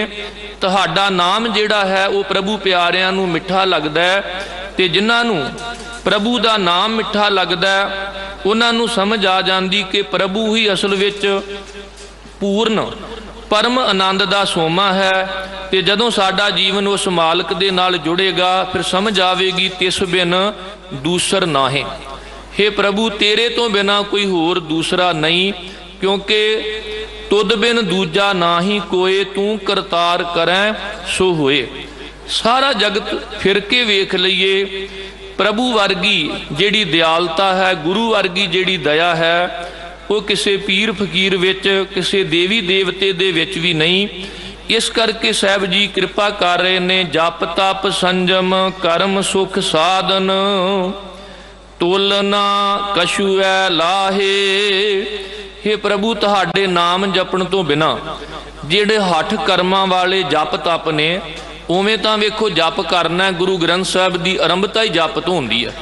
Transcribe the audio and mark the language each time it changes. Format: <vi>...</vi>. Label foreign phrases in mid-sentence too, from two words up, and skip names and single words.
<pa>ਤੁਹਾਡਾ ਨਾਮ ਜਿਹੜਾ ਹੈ ਉਹ ਪ੍ਰਭੂ ਪਿਆਰਿਆਂ ਨੂੰ ਮਿੱਠਾ ਲੱਗਦਾ ਹੈ ਤੇ ਜਿਨ੍ਹਾਂ ਨੂੰ ਪ੍ਰਭੂ ਦਾ ਨਾਮ ਮਿੱਠਾ ਲੱਗਦਾ ਉਹਨਾਂ ਨੂੰ ਸਮਝ ਆ ਜਾਂਦੀ ਕਿ ਪ੍ਰਭੂ ਹੀ ਅਸਲ ਵਿੱਚ ਪੂਰਨ ਪਰਮ ਆਨੰਦ ਦਾ ਸੋਮਾ ਹੈ। ਤੇ ਜਦੋਂ ਸਾਡਾ ਜੀਵਨ ਉਸ ਮਾਲਕ ਦੇ ਨਾਲ ਜੁੜੇਗਾ ਫਿਰ ਸਮਝ ਆਵੇਗੀ ਤਿਸ ਬਿਨ ਦੂਸਰ ਨਾਹੇ। ਹੇ ਪ੍ਰਭੂ, ਤੇਰੇ ਤੋਂ ਬਿਨਾ ਕੋਈ ਹੋਰ ਦੂਸਰਾ ਨਹੀਂ, ਕਿਉਂਕਿ ਤੁਦ ਬਿਨ ਦੂਜਾ ਨਾਹੀ ਕੋਇ, ਤੂ ਕਰਤਾਰ ਕਰੈ ਸੋ ਹੋਏ। ਸਾਰਾ ਜਗਤ ਫਿਰ ਕੇ ਵੇਖ ਲਈਏ, ਪ੍ਰਭੂ ਵਰਗੀ ਜਿਹੜੀ ਦਿਆਲਤਾ ਹੈ, ਗੁਰੂ ਵਰਗੀ ਜਿਹੜੀ ਦਇਆ ਹੈ, ਵੋ ਕਿਸੀ ਪੀਰ ਫਕੀਰ ਵਿਚ, ਕਿਸੀ ਦੇਵੀ ਦੇਵਤੇ ਦੇ ਵਿਚ ਭੀ ਨਹੀਂ। ਇਸ ਕਰਕੇ ਸਾਹਬ ਜੀ ਕ੍ਰਿਪਾ ਕਰ ਰਹੇ ਨੇ, ਜਪ ਤਪ ਸੰਜਮ ਕਰਮ ਸੁਖ ਸਾਧਨ, ਤੋਲਨਾ ਕਛੂ ਐ ਲਾਹੇ। ਹੇ ਪ੍ਰਭੂ, ਤੁਹਾਡੇ ਨਾਮ ਜਪਣ ਤੋਂ ਬਿਨਾ ਜਿਹੜੇ ਹੱਠ ਕਰਮਾਂ ਵਾਲੇ ਜਪ ਤਪ ਨੇ, ਉਵੇਂ ਤਾਂ ਵੇਖੋ ਜਪ ਕਰਨਾ ਗੁਰੂ ਗ੍ਰੰਥ ਸਾਹਿਬ ਦੀ ਆਰੰਭਤਾ ਹੀ ਜਪ ਤੋਂ ਹੁੰਦੀ ਹੈ।</pa>